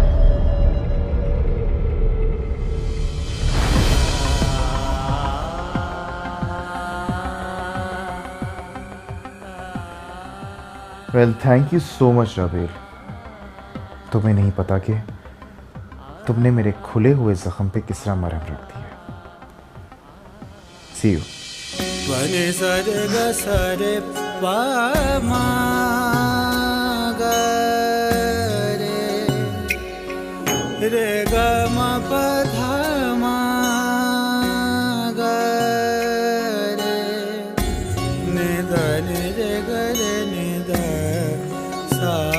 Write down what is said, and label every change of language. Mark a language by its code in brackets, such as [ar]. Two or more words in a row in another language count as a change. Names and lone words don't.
[en] well thank you so much राबेल। [hi] तुम्हें नहीं पता कि तुमने मेरे खुले हुए जख्म पे किस तरह मरहम रख दिया। [en] see you. [hi] पने सरे ग सरे पा मा ग रे ग म प ध मा ग रे नि द नि रे ग रे नि द सा